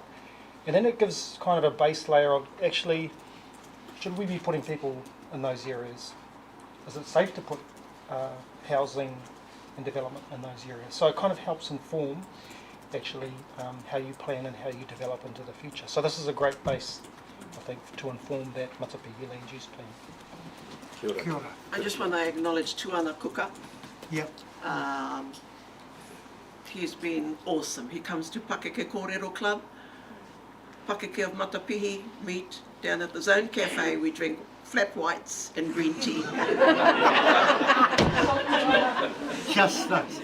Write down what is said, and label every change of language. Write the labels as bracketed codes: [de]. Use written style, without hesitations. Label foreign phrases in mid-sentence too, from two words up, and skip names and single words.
[en] And then it gives kind of a base layer of, actually, should we be putting people in those areas? Is it safe to put housing and development in those areas? So it kind of helps inform, actually, how you plan and how you develop into the future. So this is a great base, I think, to inform that Matapihi land use plan. [mi] Kia ora. Kia ora. [en] I just want to acknowledge Tuana Kuka. Yep. He's been awesome. He comes to Pakeke Kōrero Club. Pakeke of Matapihi meet down at the Zone Cafe. We drink flat whites and green tea. Just nice.